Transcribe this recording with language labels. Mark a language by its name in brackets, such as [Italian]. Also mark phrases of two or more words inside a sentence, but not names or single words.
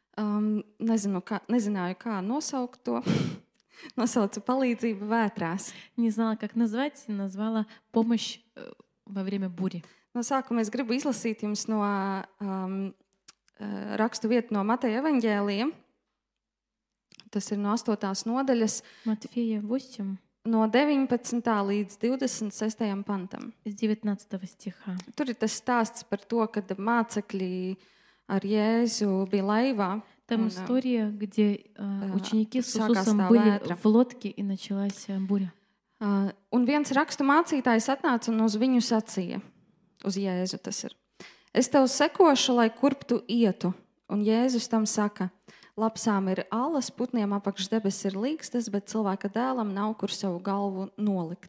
[Latvian] Nezināju, kā nosaukt to. Nosaucu palīdzību vētrās. [Russian] Не знала, как назвать, назвала помощь во время бури. [Latvian] No sākuma es gribu izlasīt jums no rakstu vietu no Mateja evaņģēlija. Tas ir no 8. nodaļas, [Russian] Матфея 8, [Latvian] no 19. līdz 26. pantam. [Russian] с 19 стиха. [Latvian] Tur ir tas stāsts par to, kad mācekļi ar Jēzu bija laivā. [Russian] Там [Latvian] Un, [Russian] история, где ученики с [Latvian] sākās [Russian] Иисусом [Latvian] tā [Russian] были [Latvian] vētra. [Russian] в лодке, и началась буря. [Latvian] Un viens rakstu mācītājs atnāca un uz viņu sacīja, uz Jēzu tas ir: Es tev sekošu, lai kurp tu ietu. Un Jēzus tam saka: Lapsām ir alas, putniem apakš debes ir līgstas, bet cilvēka dēlam nav kur savu galvu nolikt.